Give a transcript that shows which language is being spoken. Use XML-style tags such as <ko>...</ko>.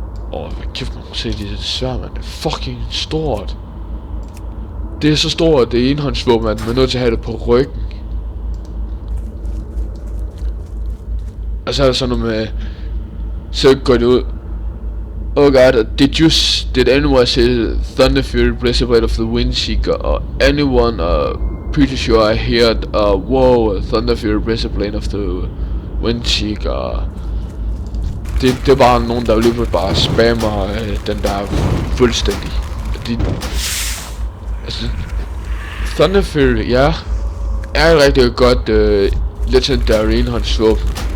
<da>Hvad kæft man må se det svær, man. Det er fucking stort. Det er så stort, det er enhåndsvåben, man er nødt til at have det på ryggen. Og så er der sådan noget med, så går det ud.</da> <en>Oh god, did anyone say Thunder Fury, Blizzard of the Windseeker, anyone pretty sure I heard wow, Thunder Fury, Blizzard of the Windseeker.</en> <da>Det er bare nogen der lige bare spammer den der fuldstændig. Altså Thunder Fury, ja, er et rigtig godt legendary enhåndsvåben.</da>